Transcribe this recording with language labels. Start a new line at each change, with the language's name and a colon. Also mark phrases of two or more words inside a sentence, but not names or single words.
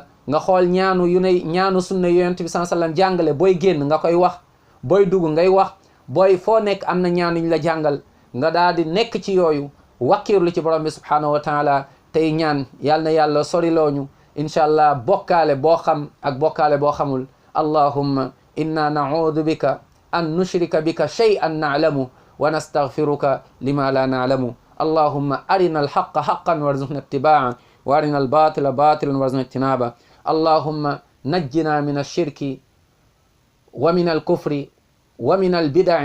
Wolof: nga xool ñaanu sunna yonent bi
Arabic: صلى الله عليه وسلم
Wolof: jàngale, booy génn nga koy wax, booy dugg ngay wax, booy foo nekk am na ñaanuñ la jàngal nga daal di nekk ci yooyu wakkiirlu ci borom bi
Arabic: سبحانه وتعالى.
Wolof: tey ñaan yàlla na yàlla sorilooñu
Arabic: إن شاء الله
Wolof: bokkaale boo xam ak bokkaale boo xamul.
Arabic: اللهم إنا نعوذ بك أن نشرك بك شيئا نعلم ونستغفرك لما لا نعلم. اللهم أرنا الحق حقا وارزقنا اتباعا وأرنا الباطل باطلا وارزقنا اجتنابا. اللهم نجنا من الشرك ومن الكفر ومن البدع.